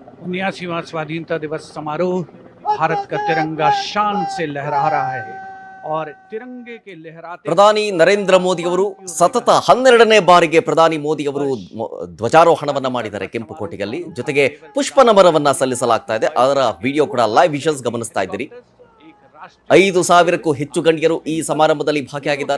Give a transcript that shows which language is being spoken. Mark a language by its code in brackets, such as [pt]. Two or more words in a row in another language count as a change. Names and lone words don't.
[hi] 79वां स्वाधीनता दिवस समारोह भारत का तिरंगा शान से लहरा रहा है और तिरंगे के लहराते [kn] ಪ್ರಧಾನಿ ನರೇಂದ್ರ ಮೋದಿ ಅವರು ಸತತ 12ನೇ ಬಾರಿಗೆ ಪ್ರಧಾನಿ ಮೋದಿ ಅವರು ಧ್ವಜಾರೋಹಣವನ್ನ ಮಾಡಿದ್ದಾರೆ ಕೆಂಪುಕೋಟೆಯಲ್ಲಿ. ಜೊತೆಗೆ ಪುಷ್ಪ ನಮನವನ್ನ ಸಲ್ಲಿಸಲಾಗ್ತಾ ಇದೆ. ಅದರ ವಿಡಿಯೋ ಕೂಡ ಲೈವ್ ವಿಷನ್ಸ್ ಗಮನಿಸ್ತಾ ಇದ್ದೀರಿ. 5,000ಕ್ಕೂ ಹೆಚ್ಚು ಗಣ್ಯರು ಈ ಸಮಾರಂಭದಲ್ಲಿ ಭಾಗಿಯಾಗಿದ್ದಾರೆ.